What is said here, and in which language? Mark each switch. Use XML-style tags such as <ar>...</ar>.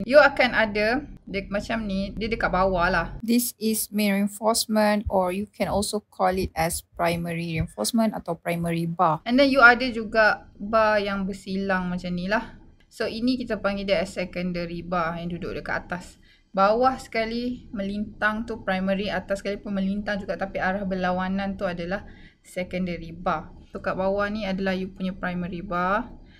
<ms>You akan ada macam ni, dia dekat bawah lah.</ms> <en>This is main reinforcement, or you can also call it as primary reinforcement</en> <ms>atau</ms> <en>primary bar. And then</en> <ms>you ada juga bar yang bersilang macam ni lah. So ini kita panggil dia as secondary bar yang duduk dekat atas. Bawah sekali melintang tu primary, atas sekali pun melintang juga tapi arah berlawanan tu adalah secondary bar. So kat bawah ni adalah you punya primary bar.</ms>